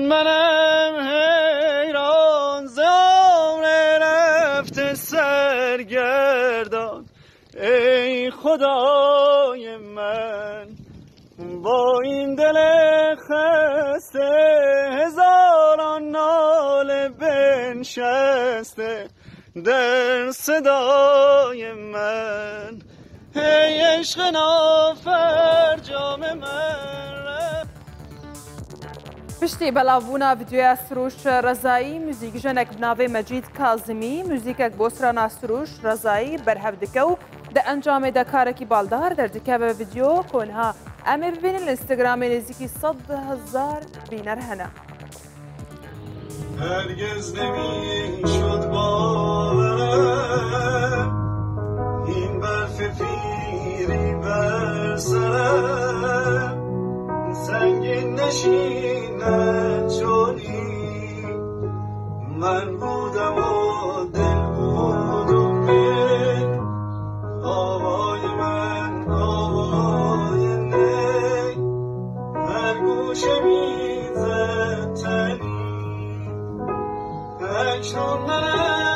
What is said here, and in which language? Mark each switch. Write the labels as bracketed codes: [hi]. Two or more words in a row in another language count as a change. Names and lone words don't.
[fa] منم حیران ز عمر رفته سرگردان ای خدای من با این دل خسته هزاران ناله بنشسته در صدای من ای عشق نافرجام من. [ku] پشتی بەڵاوبوونا ڤیدیۆیا سروش ڕەزایی موزیک ژنێک بناوێ مەجید کازمی موزیکێک بۆ سرانە سروش ڕەزایی بەرهەف دکە و دە ئەنجامێدا کارێکی باڵدار دەردکە بە ڤیدیۆ کۆنها ئەمێ ببینن لە ئینستاگرامێ نزیکی 100,000 بینەر هەنا. [fa] هرگز نمیشد باورم این برف پیری بر سرم سنگین نشیند چونی من بودم و دل بود و می آوای من آوای نی هر گوشه میزد تنی اکنون من